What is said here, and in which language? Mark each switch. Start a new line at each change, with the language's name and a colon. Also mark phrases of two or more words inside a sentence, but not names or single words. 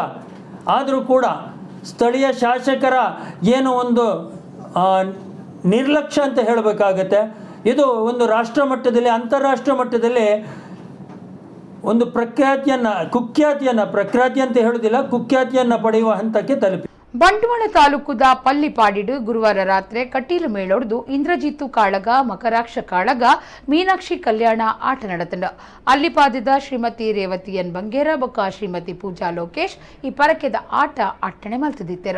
Kannada: ಆದರೂ ಕೂಡ ಸ್ಥಳೀಯ ಶಾಸಕರ ಏನು ಒಂದು ನಿರ್ಲಕ್ಷ್ಯ ಅಂತ ಹೇಳಬೇಕಾಗತ್ತೆ. ಇದು ಒಂದು ರಾಷ್ಟ್ರ ಮಟ್ಟದಲ್ಲಿ, ಅಂತಾರಾಷ್ಟ್ರೀಯ ಮಟ್ಟದಲ್ಲಿ ಒಂದು ಪ್ರಖ್ಯಾತಿ ಅಂತ ಹೇಳುವುದಿಲ್ಲ, ಕುಖ್ಯಾತಿಯನ್ನು ಪಡೆಯುವ ಹಂತಕ್ಕೆ ತಲುಪಿ.
Tulu: ಬಂಟ್ವಾಳ ತಾಲೂಕುದ ಪಲ್ಲಿಪಾಡಿಡು ಗುರುವಾರ ರಾತ್ರಿ ಕಟೀಲು ಮೇಳೊಡ್ದು ಇಂದ್ರಜಿತ್ತು ಕಾಳಗ, ಮಕರಾಕ್ಷ ಕಾಳಗ, ಮೀನಾಕ್ಷಿ ಕಲ್ಯಾಣ ಆಟ ನಡೆತಂಡ. ಅಲ್ಲಿಪಾದಿದ ಶ್ರೀಮತಿ ರೇವತಿ ಎನ್ ಬಂಗೇರ ಬೊಕ್ಕ ಶ್ರೀಮತಿ ಪೂಜಾ ಲೋಕೇಶ್ ಈ ಪರಕೆದ ಆಟ ಅಟ್ಟಣೆ ಮಲ್ತದಿತ್ತೆರು.